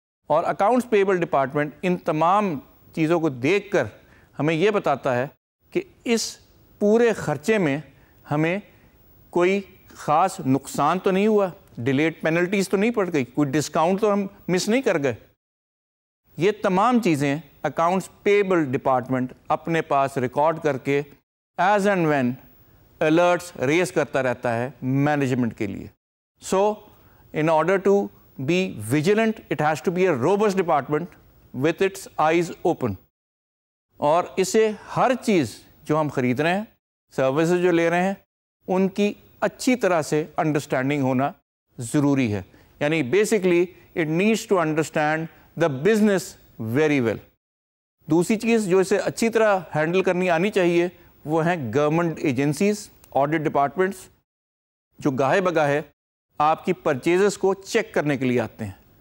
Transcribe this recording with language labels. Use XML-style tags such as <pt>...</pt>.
<ur>اور accounts payable department ان تمام چیزوں کو دیکھ کر ہمیں یہ بتاتا ہے کہ اس پورے خرچے میں ہمیں کوئی خاص نقصان تو نہیں ہوا, ڈیلیڈ پینلٹیز تو نہیں پڑ گئی, کوئی ڈسکاؤنٹ تو ہم مس نہیں کر گئے. یہ تمام چیزیں اکاؤنٹس پیبل ڈپارٹمنٹ اپنے پاس ریکارڈ کر کے</ur> <en>as and when</en> <ur>alerts raise کرتا رہتا ہے مینجمنٹ کے لیے.</ur> <en>So in order to be vigilant it has to be a robust department with its eyes open.</en> <ur>اور اسے ہر چیز جو ہم خرید رہے ہیں, سروسز جو لے رہے ہیں, ان کی اچھی طرح سے انڈرسٹینڈنگ ہونا ضروری ہے.</ur> <en>یعنی basically it needs to understand the business very well.</en> <ur>دوسری چیز جو اسے اچھی طرح ہینڈل کرنی آنی چاہیے وہ ہیں گورنمنٹ ایجنسیز, آڈٹ ڈپارٹمنٹس, جو گاہے بگاہے آپ کی پرچیزز کو چیک کرنے کے لیے آتے ہیں.</ur>